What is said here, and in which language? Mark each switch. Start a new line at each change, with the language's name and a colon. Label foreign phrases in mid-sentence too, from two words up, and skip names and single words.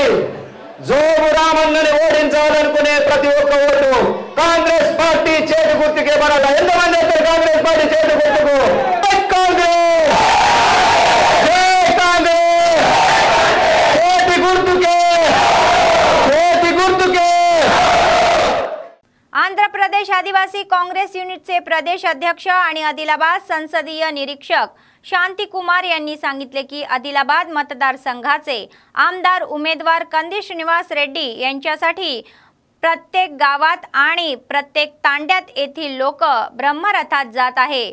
Telugu: జోగురామన్నని ఓడించాలనుకునే ప్రతి ఒక్క ఓటు కాంగ్రెస్ పార్టీ చేతి గుర్తుకే పడాల। ఎంతమంది వస్తారు కాంగ్రెస్ పార్టీ చేతి గుర్తుకు? కాంగ్రెస్, జై కాంగ్రెస్, చేతి గుర్తుకే, చేతి గుర్తుకే।
Marathi: आंध्र प्रदेश आदिवासी काँग्रेस युनिटचे प्रदेश अध्यक्ष आणि आदिलाबाद संसदीय निरीक्षक शांती कुमार यांनी सांगितले की आदिलाबाद मतदारसंघाचे आमदार उमेदवार कंदी श्रीनिवास रेड्डी यांच्यासाठी प्रत्येक गावात आणि प्रत्येक तांड्यात येथील लोक ब्रह्मरथात जात आहे।